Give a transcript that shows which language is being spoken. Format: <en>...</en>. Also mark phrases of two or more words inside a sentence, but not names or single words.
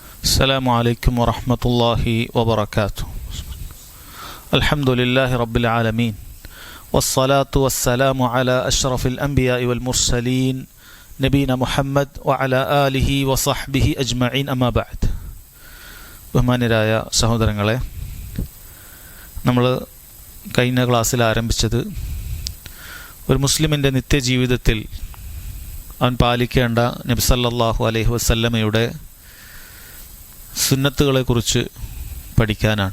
<ar>السلام عليكم ورحمة الله وبركاته. الحمد لله رب العالمين والصلاة والسلام على أشرف الأنبياء والمرسلين نبينا محمد وعلى آله وصحبه أجمعين أما بعد.</ar> <ml>ബഹുമാന്യരായ സഹോദരങ്ങളെ, നമ്മൾ കഴിഞ്ഞ ക്ലാസ്സിൽ ആരംഭിച്ചത് ഒരു മുസ്ലിമിൻ്റെ നിത്യജീവിതത്തിൽ അവൻ പാലിക്കേണ്ട നബി</ml> <ar>صلى الله عليه وسلم</ar> <ml>സുന്നത്തുകളെക്കുറിച്ച് പഠിക്കാനാണ്.</ml>